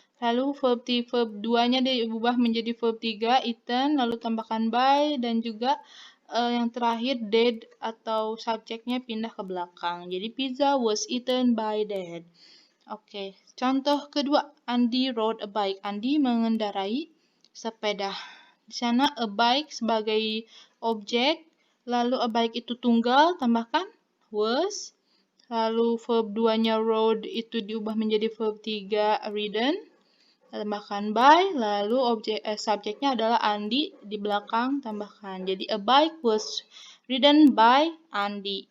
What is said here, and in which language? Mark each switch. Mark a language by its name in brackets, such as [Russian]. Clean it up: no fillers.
[Indonesian] Lalu verb 2-nya diubah menjadi verb 3, eaten, lalu tambahkan by, dan juga yang terakhir dad atau subjeknya pindah ke belakang. [English] Jadi pizza was eaten by dad. [Indonesian] Oke, contoh kedua, [English] Andi rode a bike. [Indonesian] Andi mengendarai sepeda. Di sana a bike sebagai objek, lalu a bike itu tunggal, tambahkan was. Lalu verb 2-nya rode itu diubah menjadi verb 3, ridden. Tambahkan by, lalu subjeknya adalah Andi, di belakang tambahkan. [English] Jadi a bike was ridden by Andi.